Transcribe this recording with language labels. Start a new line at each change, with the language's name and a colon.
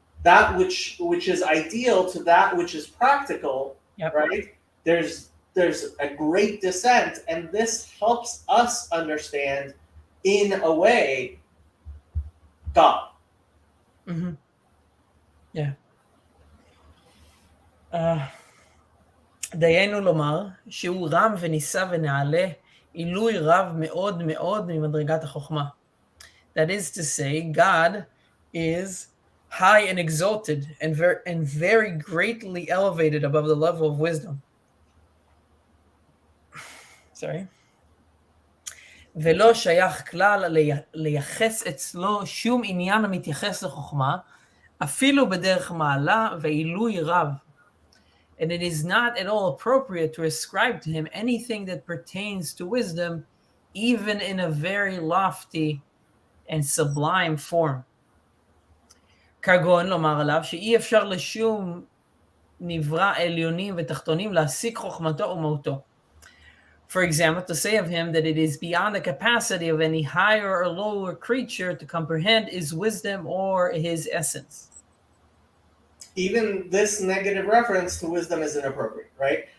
English: That which is ideal to that which is practical, Yep. right? There's a great descent, and this helps us understand, in a way, God. Mhm. Yeah.
Hebrew: Uh, דיינו לומר שהוא רם ונישא ונעלה עילוי רב מאוד מאוד ממדרגת החוכמה.
English: That is to say, God is high and exalted and very greatly elevated above the level of wisdom. Sorry.
Hebrew: ולא שייך כלל לייחס אצלו שום עניין המתייחס לחוכמה, אפילו בדרך מעלה ועילוי רב.
English: And it is not at all appropriate to ascribe to him anything that pertains to wisdom, even in a very lofty and sublime form.
Hebrew: כגון לומר עליו שאי אפשר לשום נברא עליונים ותחתונים להשיג חוכמתו ומהותו.
English: For example, to say of him that it is beyond the capacity of any higher or lower creature to comprehend his wisdom or his essence. Even this negative reference to wisdom is inappropriate, right?